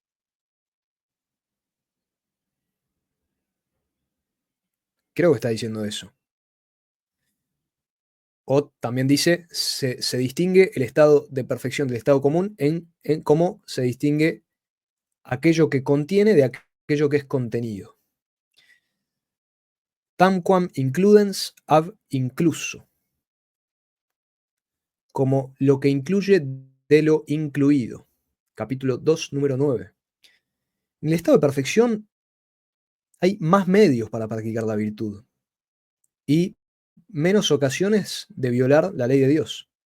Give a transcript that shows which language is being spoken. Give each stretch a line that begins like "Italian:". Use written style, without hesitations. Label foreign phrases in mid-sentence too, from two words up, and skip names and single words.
Spanish: Creo que está diciendo eso. O también dice, se distingue el estado de perfección del estado común en cómo se distingue aquello que contiene de aquello que es contenido.
Latin: Tamquam includens ab incluso.
Spanish: Como lo que incluye de lo incluido. Capítulo 2, número 9. En el estado de perfección hay más medios para practicar la virtud y menos ocasiones de violar la ley de Dios.